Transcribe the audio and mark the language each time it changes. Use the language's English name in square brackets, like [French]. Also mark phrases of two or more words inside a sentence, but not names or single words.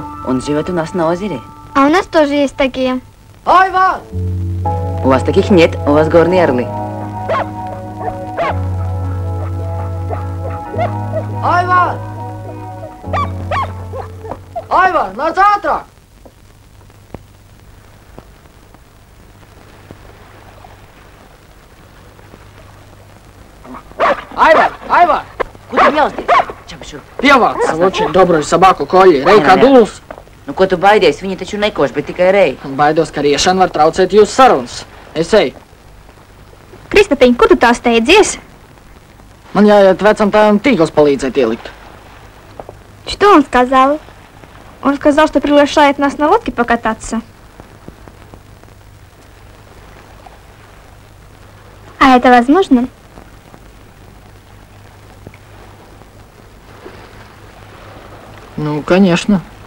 [Russian] Он живет у нас на озере. А у нас тоже есть такие. Айван! У вас таких нет, у вас горные орлы. Айван! Айван, [Latvian] nāc ātrāk! [Russian] Айван! [Latvian] Ko tu bļausties? Čapa šurp. Pievāc savu [Russian] очень добрую собаку [Latvian] Kolli. Rej kā duls. Nu, ko tu baidies? Viņi taču nekoš, bet tikai rej. Baidos, ka riešana var traucēt jūsu sarunas. Es eju. Kristopiņ, kur tu tā steidzies? Man jāiet vecam tēvam tīkls palīdzēt ielikt. [Russian] Что он сказал? Он сказал, что приглашает нас на лодке покататься. А это возможно? Ну, конечно.